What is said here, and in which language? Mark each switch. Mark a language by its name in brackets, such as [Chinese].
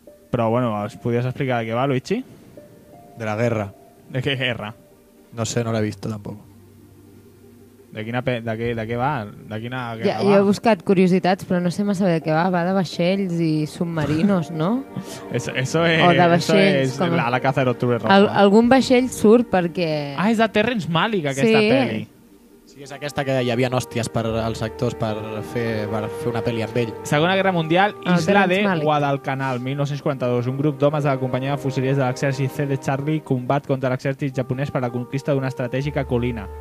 [Catalan] Però, bueno, els podies explicar de què va, Luigi? De la guerra. De què guerra? No sé, no l'he vist tampoc. De què va? De quina guerra va? Jo he buscat curiositats, però no sé massa bé de què va. Va de vaixells i submarinos, no? [Spanish] Eso es la caza de l'Octubre Rojo. [Catalan] Algun vaixell surt perquè... Ah, és de Terrence Malick, aquesta sí. Pel·li. Sí, és aquesta que hi havia hòsties per als actors per fer una pel·li amb ell. Segona Guerra Mundial, Isla de Guadalcanal, 1942. Un grup d'homes de la companyia de fusilers de l'exèrcit C de Charlie combat contra l'exèrcit japonès per la conquista d'una estratègica colina.